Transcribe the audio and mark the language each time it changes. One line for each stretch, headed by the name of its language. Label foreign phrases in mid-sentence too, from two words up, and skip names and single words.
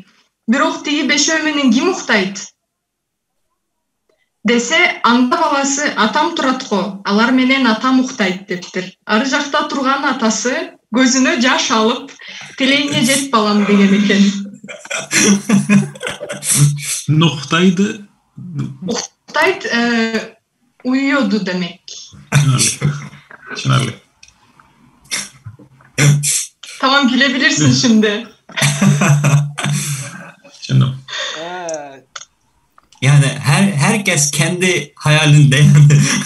Kyrgyz: Бирок тиги 5 менен ким уктайт десе, анда баласы, атам турат го, алар менен атам уктайт дептир. Ары жакта турган атасы көзүнө жаш алып, тилегиңе жет балам деген экен. nuqtaydı.
Turkish: Уктайт uyuyordu demek.
Uzbek: Tushunarli.
Turkish: Tamam, gülebilirsin şimdi.
Uzbek: Tushundim.
Turkish: Yani herkes kendi hayalinde yani.